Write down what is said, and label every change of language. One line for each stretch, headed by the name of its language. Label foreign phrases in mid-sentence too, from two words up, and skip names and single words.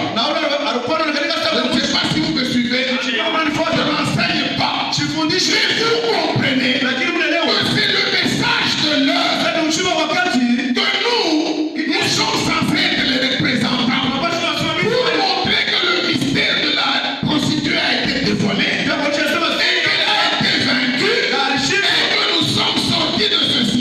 Swahili: Na ule alikuwa anaangalia
French: Je
Swahili: sana.
French: ne sais pas si vous me suivez. Je n'enseigne pas.
Swahili: Sifundishe
French: Mais vous comprenez
Swahili: lakini mnaelewa.
French: que c'est le message de l'heure
Swahili: Sasa ujumbe wa wakati
French: que nous sommes censés être les représentants
Swahili: tunapaswa kusimamia.
French: pour montrer que le mystère de la prostituée a été dévoilé et
Swahili: Ndio kwa sababu
French: qu'elle a été vaincue et que nous sommes sortis de